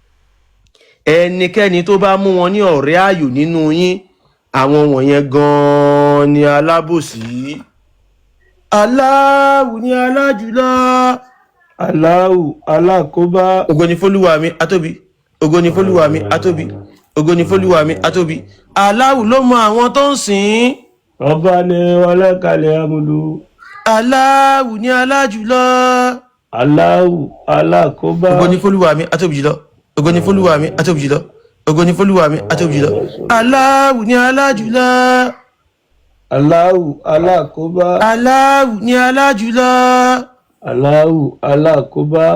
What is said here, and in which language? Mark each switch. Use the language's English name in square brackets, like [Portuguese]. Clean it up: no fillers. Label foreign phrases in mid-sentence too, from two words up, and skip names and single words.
[Yoruba] Ẹnikẹ́ni tó bá mú wọn ní ọ̀rẹ́ ayò nínú yín, àwọn wọ̀nyẹn gan-an ni alábòsí. Allahu ni alájùlọ. Allahu alákòóbá. Ògo ni f'Olúwa mi atóbi, ògo ni f'Olúwa mi atóbi, ògo ni f'Olúwa mi atóbi. Allahu ló mọ àwọn tó ń sìn. [Arabic] ربنا ولك الحمد. [Yoruba] Allahu ni alájùlọ. Allahu alákòóbá. Ògo ni f'Olúwa mi atóbi jùlọ, ògo ni f'Olúwa mi atóbi jùlọ, ògo ni f'Olúwa mi atóbi jùlọ. Allahu ni alájùlọ. Allahu alákòóbá. Allahu ni alájùlọ. Allahu alákòóbá.